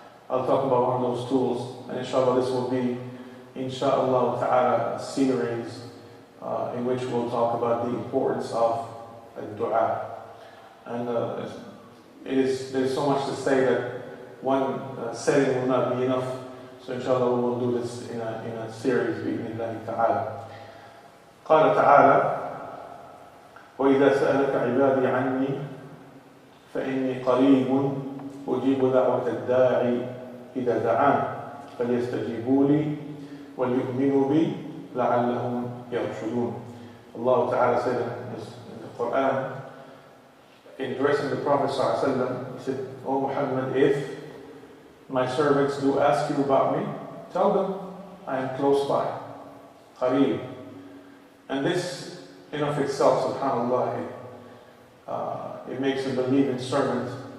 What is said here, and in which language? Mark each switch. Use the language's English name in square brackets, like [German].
[English] I'll talk about one of those tools, and inshallah this will be, inshallah ta'ala, a series in which we'll talk about the importance of الدعاء. And there's so much to say that one setting will not be enough. So inshallah we will do this in a series [Arabic] بإذن الله تعالى. قال تعالى: وإذا سألك عبادي عني فإني قريب أجيب دعوة الداعي إذا دعان فليستجيبوا لي وليؤمنوا بي لعلهم يرشدون. [English] Allah Ta'ala said in the Quran, in addressing the Prophet ﷺ, He said, "O Muhammad, if my servants do ask you about me, tell them I am close by, qareeb." And this in of itself, subhanAllah, it makes a believing servant